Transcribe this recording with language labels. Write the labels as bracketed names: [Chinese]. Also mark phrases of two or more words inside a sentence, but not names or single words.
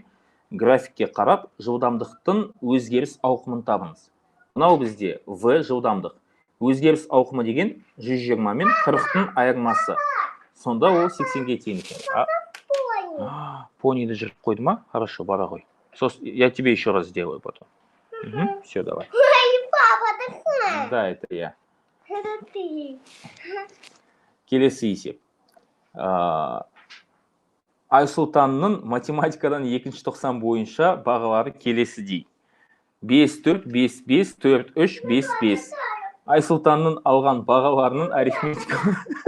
[Kazakh] Графикке қарап, жылдамдықтың өзгеріс ауқымын табыңыз. Мынау бізде В жылдамдық. Өзгеріс ауқымы деген 120 мен 40-тың айырмасы. Сонда ол 80-ге тең екен. Пониді жүріп қойды ма? Хорошо, бара ғой. [Russian] Я тебе еще раз сделаю потом. Все, давай. Да, это я. Это ты. [Kazakh] Келесі есеп. Айсұлтанның математикадан 2-ші тоқсан бойынша бағалары келесідей. 5, 4, 5, 5, 4, 3, 5, 5. Айсұлтанның алған бағаларының арифметикалық.